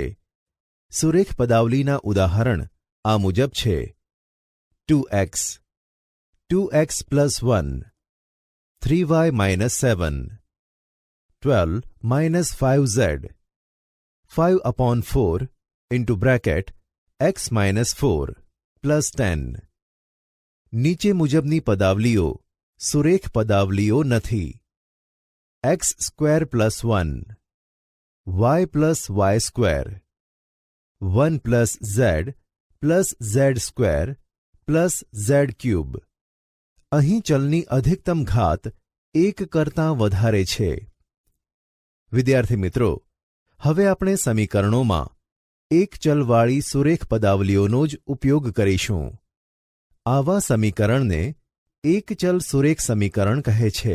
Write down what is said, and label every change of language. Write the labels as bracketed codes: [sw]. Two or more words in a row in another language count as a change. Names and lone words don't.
[gu] સુરેખ પદાવલીના ઉદાહરણ આ મુજબ છે: 2x 2x + 1 3y - 7 12 - 5z 5/4 (x - 4 + 10). નીચે મુજબની પદાવલીઓ સુરેખ પદાવલીઓ નથી. x² + 1 y + y² 1 + z + z² + z³ અહીં ચલની અધિકતમ ઘાત 1 કરતાં વધારે છે. વિદ્યાર્થી મિત્રો, હવે આપણે સમીકરણોમાં એક ચલવાળી સુરેખ પદાવલીઓનો જ ઉપયોગ કરીશું. આવા સમીકરણને એક ચલ સુરેખ સમીકરણ કહે છે.